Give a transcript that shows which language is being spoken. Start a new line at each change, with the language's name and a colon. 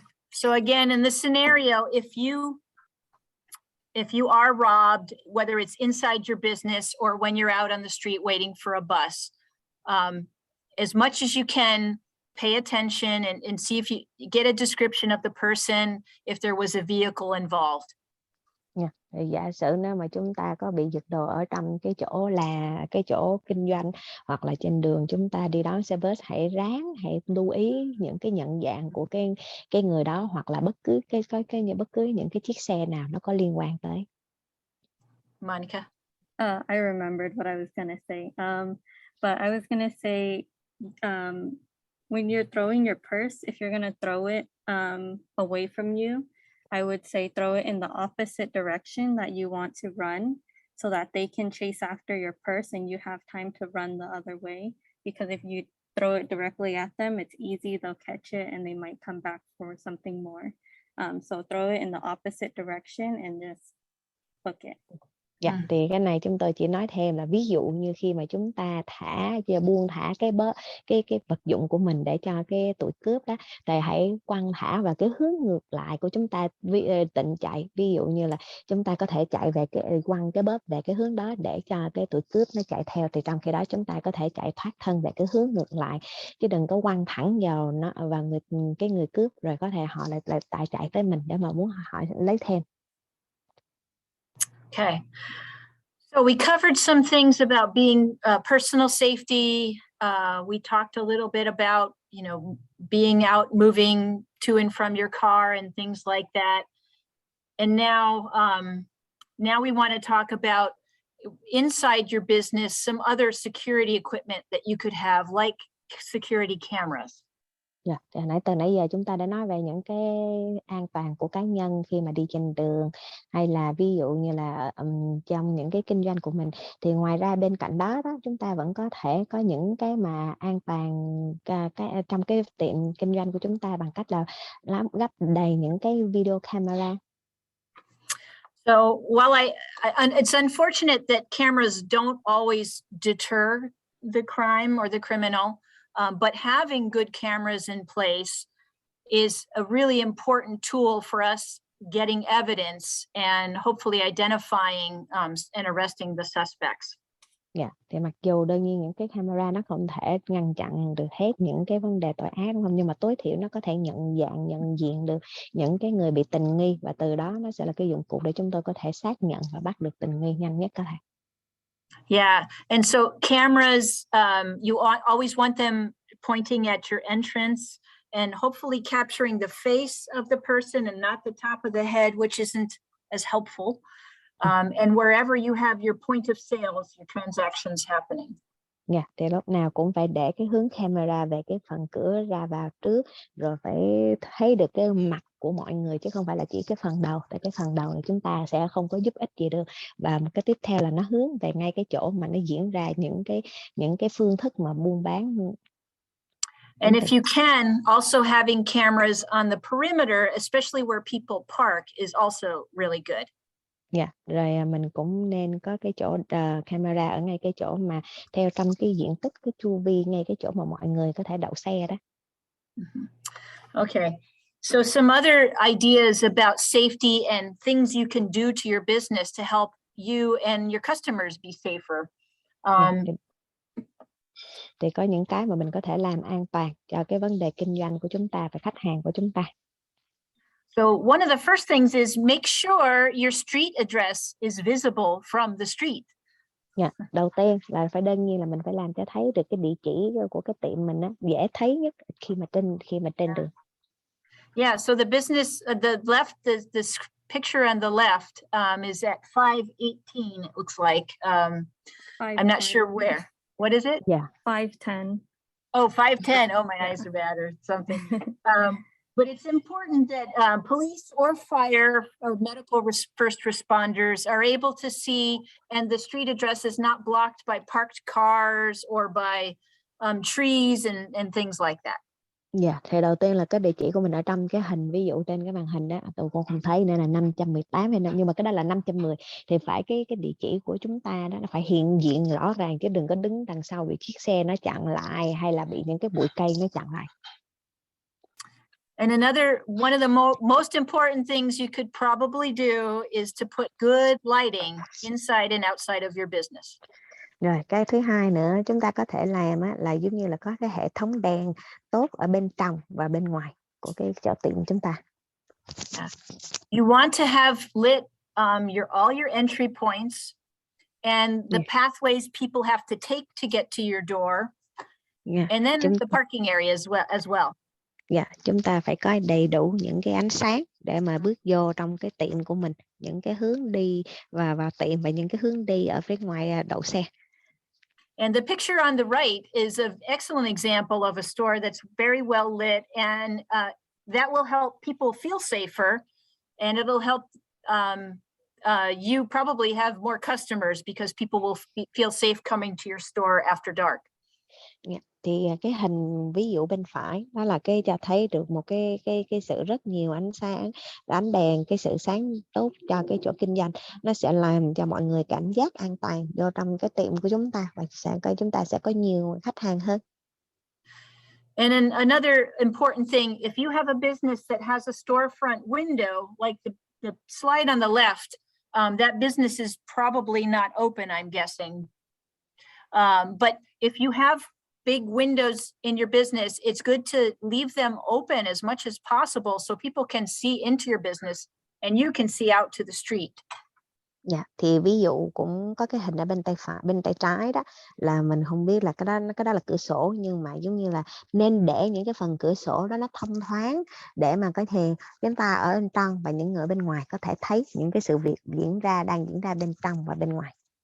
English: So again, in this scenario, if you are robbed, whether it's inside your business or when you're out on the street waiting for a bus, as much as you can, pay attention and see if you get a description of the person, if there was a vehicle involved.
Vietnamese: Giả sử nếu mà chúng ta có bị giật đồ ở trong cái chỗ kinh doanh hoặc là trên đường chúng ta đi đón xe bus, hãy lưu ý những cái nhận dạng của cái người đó, hoặc là bất cứ những cái chiếc xe nào nó có liên quan tới.
English: Monica. I remembered what I was gonna say. But I was gonna say, when you're throwing your purse, if you're gonna throw it away from you, I would say throw it in the opposite direction that you want to run, so that they can chase after your purse and you have time to run the other way. Because if you throw it directly at them, it's easy, they'll catch it and they might come back for something more. So throw it in the opposite direction and just hook it.
Vietnamese: Dạ, thì cái này chúng tôi chỉ nói thêm là ví dụ như khi mà chúng ta buông thả cái vật dụng của mình để cho cái tụi cướp đó, thì hãy quăng thả vào cái hướng ngược lại của chúng ta, định chạy. Ví dụ như là chúng ta có thể chạy về quăng cái bóp về cái hướng đó để cho cái tụi cướp nó chạy theo, thì trong khi đó chúng ta có thể chạy thoát thân về cái hướng ngược lại, chứ đừng có quăng thẳng vào người cướp, rồi có thể họ lại chạy tới mình để mà muốn họ lấy thêm.
English: Okay. So we covered some things about being personal safety. We talked a little bit about, being out, moving to and from your car and things like that. And now we want to talk about inside your business, some other security equipment that you could have, like security cameras.
Vietnamese: Dạ, từ nãy giờ chúng ta đã nói về những cái an toàn của cá nhân khi mà đi trên đường, hay là ví dụ như là trong những cái kinh doanh của mình. Thì ngoài ra bên cạnh đó chúng ta vẫn có thể có những cái mà an toàn trong cái tiệm kinh doanh của chúng ta bằng cách là lắp đầy những cái video camera.
English: So while it's unfortunate that cameras don't always deter the crime or the criminal, but having good cameras in place is a really important tool for us getting evidence and hopefully identifying and arresting the suspects.
Vietnamese: Dạ, thì mặc dù đương nhiên những cái camera nó không thể ngăn chặn được hết những cái vấn đề tội ác, đúng không? Nhưng mà tối thiểu nó có thể nhận diện được những cái người bị tình nghi, và từ đó nó sẽ là cái dụng cụ để chúng tôi có thể xác nhận và bắt được tình nghi nhanh nhất có thể.
English: Yeah, and so cameras, you always want them pointing at your entrance and hopefully capturing the face of the person and not the top of the head, which isn't as helpful. And wherever you have your point of sales, your transactions happening.
Vietnamese: Dạ, thì lúc nào cũng phải để cái hướng camera về cái phần cửa ra vào trước, rồi phải thấy được cái mặt của mọi người, chứ không phải là chỉ cái phần đầu. Tại cái phần đầu này chúng ta sẽ không có giúp ích gì được. Và một cái tiếp theo là nó hướng về ngay cái chỗ mà nó diễn ra những cái phương thức mà buôn bán.
English: And if you can, also having cameras on the perimeter, especially where people park, is also really good.
Vietnamese: Dạ, rồi mình cũng nên có cái chỗ camera ở ngay cái chỗ mà theo trong cái diện tích, cái chu vi ngay cái chỗ mà mọi người có thể đậu xe đó.
English: Okay, so some other ideas about safety and things you can do to your business to help you and your customers be safer.
Vietnamese: Thì có những cái mà mình có thể làm an toàn cho cái vấn đề kinh doanh của chúng ta và khách hàng của chúng ta.
English: So one of the first things is make sure your street address is visible from the street.
Vietnamese: Yeah, đầu tiên là đương nhiên là mình phải làm cho thấy được cái địa chỉ của cái tiệm mình dễ thấy nhất khi mà trên đường.
English: Yeah, so the business, the picture on the left is at 518. It looks like. I'm not sure where. What is it? Yeah, 510. Oh, 510. Oh, my eyes are bad or something. But it's important that police or fire or medical first responders are able to see, and the street address is not blocked by parked cars or by trees and things like that.
Vietnamese: Dạ, thì đầu tiên là cái địa chỉ của mình ở trong cái hình, ví dụ trên cái màn hình đó, tôi cũng không thấy nên là 518 hay nhưng mà cái đó là 510, thì phải cái địa chỉ của chúng ta đó nó phải hiện diện rõ ràng, chứ đừng có đứng đằng sau bị chiếc xe nó chặn lại hay là bị những cái bụi cây nó chặn lại.
English: And one of the most important things you could probably do is to put good lighting inside and outside of your business.
Vietnamese: Rồi cái thứ hai nữa chúng ta có thể làm là giống như là có cái hệ thống đèn tốt ở bên trong và bên ngoài của cái chợ tiệm chúng ta.
English: Yeah. You want to have lit all your entry points and the pathways people have to take to get to your door, and then the parking area as well.
Vietnamese: Dạ, chúng ta phải có đầy đủ những cái ánh sáng để mà bước vô trong cái tiệm của mình, những cái hướng đi vào tiệm và những cái hướng đi ở phía ngoài đậu xe.
English: And the picture on the right is an excellent example of a store that's very well lit, and that will help people feel safer, and it'll help you probably have more customers because people will feel safe coming to your store after dark. Yeah.
Vietnamese: thì cái hình ví dụ bên phải đó là cái cho thấy được một cái sự rất nhiều ánh sáng, ánh đèn, cái sự sáng tốt cho cái chỗ kinh doanh, nó sẽ làm cho mọi người cảm giác an toàn vô trong cái tiệm của chúng ta, và chúng ta sẽ có nhiều khách hàng hơn.
English: And then another important thing, if you have a business that has a storefront window, like the slide on the left, that business is probably not open, I'm guessing. But if you have big windows in your business, it's good to leave them open as much as possible so people can see into your business and you can see out to the street.
Vietnamese: Dạ, thì ví dụ cũng có cái hình ở bên tay phải, bên tay trái đó, là mình không biết là cái đó là cửa sổ, nhưng mà giống như là nên để những cái phần cửa sổ đó nó thông thoáng để mà có thể chúng ta ở bên trong và những người ở bên ngoài có thể thấy những cái sự việc đang diễn ra bên trong và bên ngoài.